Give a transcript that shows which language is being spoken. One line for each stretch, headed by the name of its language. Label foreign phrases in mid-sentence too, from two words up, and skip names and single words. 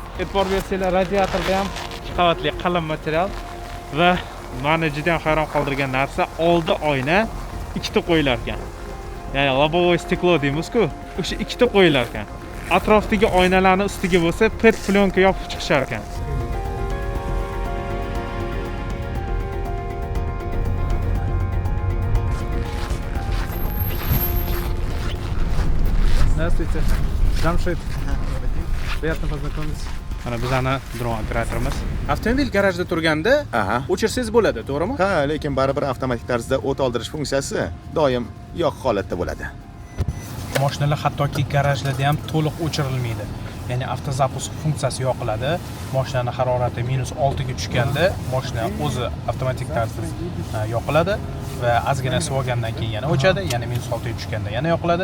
Uzbek: E'tibor bersanglar, radiatorda ham 2 qavatli qalin material va meni juda ham hayron qoldirgan narsa, oldi oyna ikkita qo'yilar ekan. Ya'ni
Russian: лобовой стекло
Uzbek: deymiz-ku, o'sha ikkita qo'yilar ekan. Atrofdagi oynalarning ustiga bo'lsa PET plyonka yopib chiqishar ekan.
Russian: Здравствуйте.
Uzbek: Jamshid.
Russian: Приятно познакомиться.
Uzbek: Mana bizani dron operatorimiz. Avtomobil garajda turganda o'chirsangiz bo'ladi, to'g'rimi? Ha, lekin baribir avtomatik tarzda o't oldirish funksiyasi doim yoq holatda bo'ladi. Mashinalar hattoki garajlarda ham to'liq o'chirilmaydi. Ya'ni avtozapusk funksiyasi yoqiladi. Mashinaning harorati -6 ga tushganda mashina o'zi avtomatik tarzda yoqiladi va ozgina sovigandan keyin yana o'chadi, yana -6 ga tushganda yana yoqiladi.